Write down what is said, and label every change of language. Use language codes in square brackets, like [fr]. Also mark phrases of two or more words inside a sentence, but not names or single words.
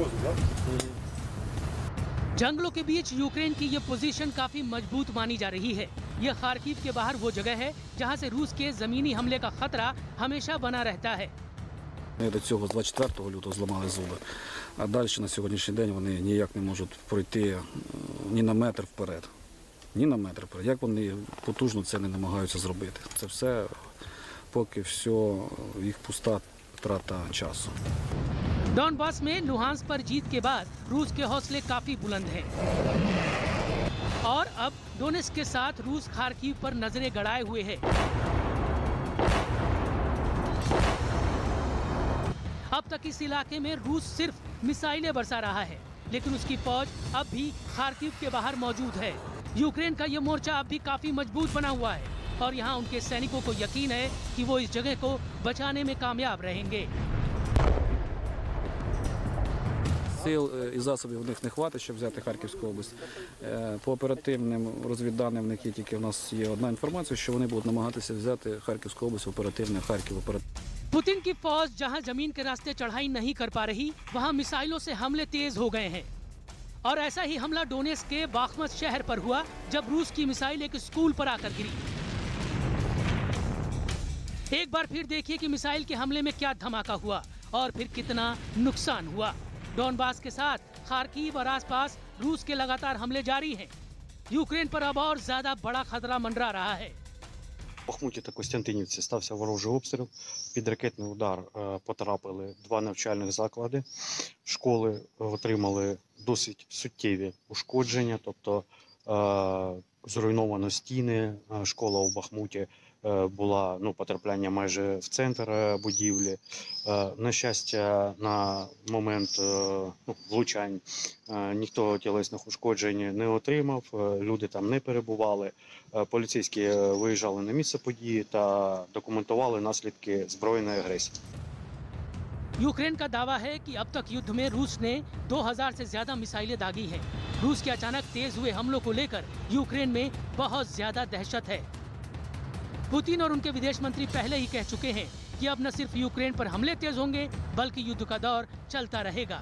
[hi] जंगलों के बीच यूक्रेन की ये पोजीशन काफी मजबूत मानी जा रही है। ये खार्किव के बाहर वो जगह है जहां से रूस के जमीनी हमले का खतरा हमेशा बना रहता है। [uk] До цього 24 лютого зламали зуби, а далі на сьогоднішній день вони ніяк не можуть пройти ні на метр вперед. Ні на метр вперед. Як вони потужно це не намагаються зробити. Це все поки все їх пуста трата часу. [hi] डॉनबास में लुहांस पर जीत के बाद रूस के हौसले काफी बुलंद हैं। और अब डोनेट्स्क के साथ रूस खार्किव पर नजरें गड़ाए हुए है। अब तक इस इलाके में रूस सिर्फ मिसाइलें बरसा रहा है, लेकिन उसकी फौज अब भी खार्किव के बाहर मौजूद है। यूक्रेन का ये मोर्चा अब भी काफी मजबूत बना हुआ है और यहाँ उनके सैनिकों को यकीन है कि वो इस जगह को बचाने में कामयाब रहेंगे। [uk] Сил і засобів в них не хватить, щоб взяти Харківську область. По оперативним розвідданим в них є тільки в нас є одна інформація, що вони будуть намагатися взяти Харківську область оперативно, Харків оперативно. [hi] पुतिन की फौज जहां जमीन के रास्ते चढ़ाई नहीं कर पा रही, वहां मिसाइलों से हमले तेज हो गए हैं। और ऐसा ही हमला डोनेट्स्क के बाख्मत शहर पर हुआ जब रूस की मिसाइल एक स्कूल पर आकर गिरी। एक बार फिर देखिए कि मिसाइल के हमले में क्या धमाका हुआ और फिर कितना नुकसान हुआ। डॉनबास के साथ खार्किव और आसपास रूस के लगातार हमले जारी हैं। यूक्रेन पर अब और ज्यादा बड़ा खतरा मंडरा रहा है। [uk] В Бахмуті та Костянтинівці стався ворожий обстріл. Під ракетний удар потрапили 2 навчальних заклади. Школи отримали досить суттєві ушкодження, тобто зруйновано стіни. Школа у Бахмуті була потрапляння майже в центр будівлі. На щастя, на момент влучань ніхто тілесних ушкоджень не отримав, люди там не перебували. Поліцейські виїжджали на місце події та документували наслідки збройної агресії. [hi] यूक्रेन का दावा है कि अब तक युद्ध में रूस ने 2000 से ज्यादा मिसाइलें दागी हैं। रूस के अचानक तेज हुए हमलों को लेकर यूक्रेन में बहुत ज्यादा दहशत है। पुतिन और उनके विदेश मंत्री पहले ही कह चुके हैं कि अब न सिर्फ यूक्रेन पर हमले तेज होंगे, बल्कि युद्ध का दौर चलता रहेगा।